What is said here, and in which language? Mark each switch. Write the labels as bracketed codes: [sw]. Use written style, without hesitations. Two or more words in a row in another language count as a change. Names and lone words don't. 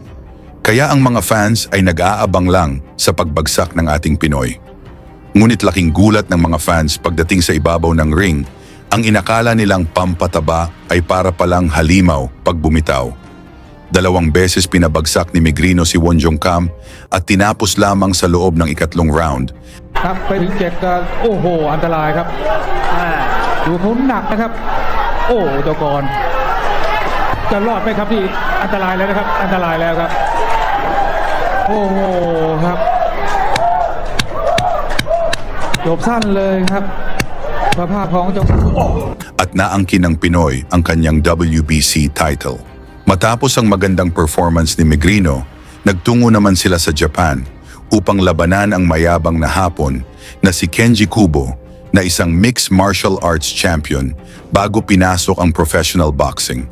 [tl] Kaya ang mga fans ay nag-aabang lang sa pagbagsak ng ating Pinoy. Ngunit laking gulat ng mga fans pagdating sa ibabaw ng ring, ang inakala nilang pampataba ay para palang halimaw pag bumitaw. 2 beses pinabagsak ni Megrino si Wonjoongkam at tinapos lamang sa loob ng 3 round. [th] ครับไปถึง7ก็โอ้โหอันตรายครับดูเขาหนักนะครับโอ้ตัวก่อนจะรอดไหมครับที่อันตรายแล้วนะครับอันตรายแล้วครับโอ้โหครับจบสั้นเลยครับสภาพของเจ้า [tl] At naangkin ng Pinoy ang kanyang WBC title. Matapos ang magandang performance ni Megrino, nagtungo naman sila sa Japan upang labanan ang mayabang na Hapon na si Kenji Kubo na isang [en] mixed martial arts champion [tl] bago pinasok ang [en] professional boxing.